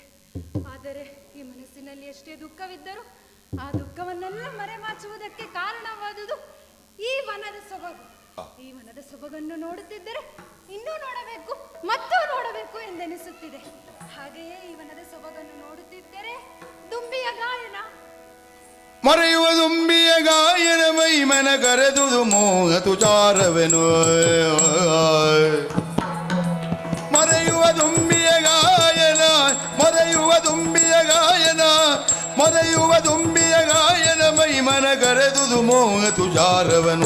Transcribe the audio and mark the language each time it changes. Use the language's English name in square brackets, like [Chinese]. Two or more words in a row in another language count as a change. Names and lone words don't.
[Kannada] ಆದರೆ ಈ ಮನಸ್ಸಿನಲ್ಲಿ ಎಷ್ಟೇ ದುಃಖವಿದ್ದರೂ ಆ ದುಃಖವನ್ನೆಲ್ಲ ಮರೆಮಾಚುವುದಕ್ಕೆ ಕಾರಣವಾದುದು ಈ ವನದ ಸೊಬಗು. ಈ ವನದ ಸೊಬಗನ್ನು ನೋಡುತ್ತಿದ್ದರೆ ಇನ್ನೂ ನೋಡಬೇಕು ಮತ್ತು ನೋಡಬೇಕು ಎಂದೆನಿಸುತ್ತಿದೆ. ಹಾಗೆಯೇ ಈ ವನದ ಸೊಬಗನ್ನು ನೋಡುತ್ತಿದ್ದರೆ ದುಂಬಿಯ ಗಾಯನ, ಮರೆಯುವ ದುಂಬಿಯ ಗಾಯನ ಮೈಮನ ಕರೆದುದು ಮೋಹ ತುಚಾರವೆನು. ಮರೆಯುವ ದುಂಬಿಯ ಗಾಯನ, ಮರೆಯುವ ದುಂಬಿಯ ಗಾಯನ, ಮರೆಯುವ ದುಂಬಿಯ ಗಾಯನ ಮೈಮನ ಕರೆದುದು ಮೋಹ ತುಚಾರವನು.